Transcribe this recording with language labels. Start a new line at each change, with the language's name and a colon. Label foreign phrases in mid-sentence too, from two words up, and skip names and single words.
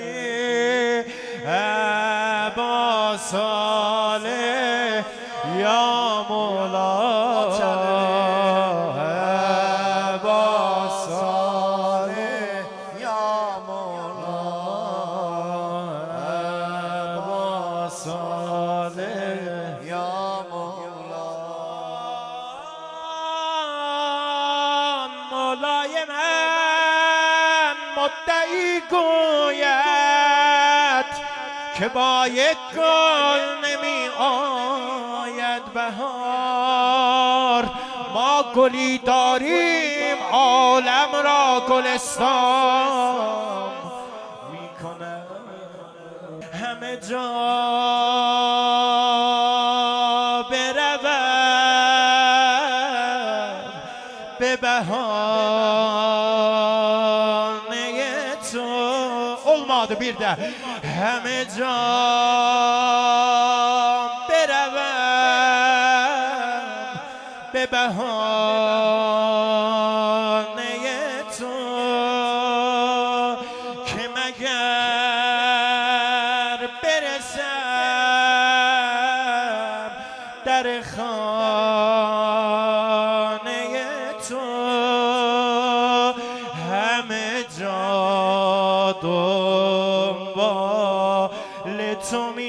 Arabic: أبا صالح يا مولى أبا صالح يا مولى أبا صالح يا مولى
Persian: مولای من مدعی گوید که با یک گل نمی آید بهار ما گلی داریم عالم را گلستان میکنه همه جا به بهانه تو
Turkish: olmadı bir de
Persian: همه جا بروم به بهانه تو که مگر برسم در همه جا دنبال تو